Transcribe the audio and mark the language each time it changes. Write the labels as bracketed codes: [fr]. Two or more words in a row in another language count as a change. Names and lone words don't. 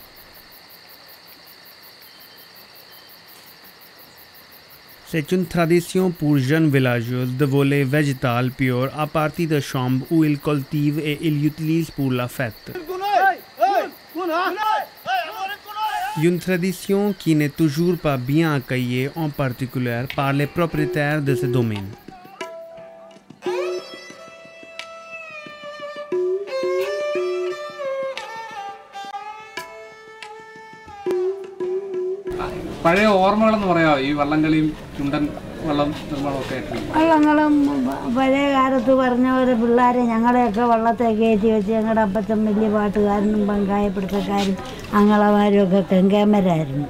[fr] C'est une tradition pour jeunes villageois de voler végétal pur à partir de chambres où ils cultivent et ils utilisent pour la fête. Une tradition qui n'est toujours pas bien accueillie en particulier par les propriétaires de ce domaine. [ml] പഴയ ഓർമ്മകളെന്ന് പറയാമോ ഈ വള്ളംകളിയും ചുണ്ടൻ വള്ളം നിർമ്മാണമൊക്കെ? വള്ളങ്ങളും പഴയ കാലത്ത് പറഞ്ഞ പോലെ പിള്ളേരെ ഞങ്ങളെയൊക്കെ വള്ളത്തെ കയറ്റി വെച്ച് ഞങ്ങളുടെ അപ്പച്ചൻ വലിയ പാട്ടുകാരനും പങ്കായപ്പിടുത്തക്കാരും അങ്ങളമാരും ഒക്കെ കെങ്കേമരായിരുന്നു.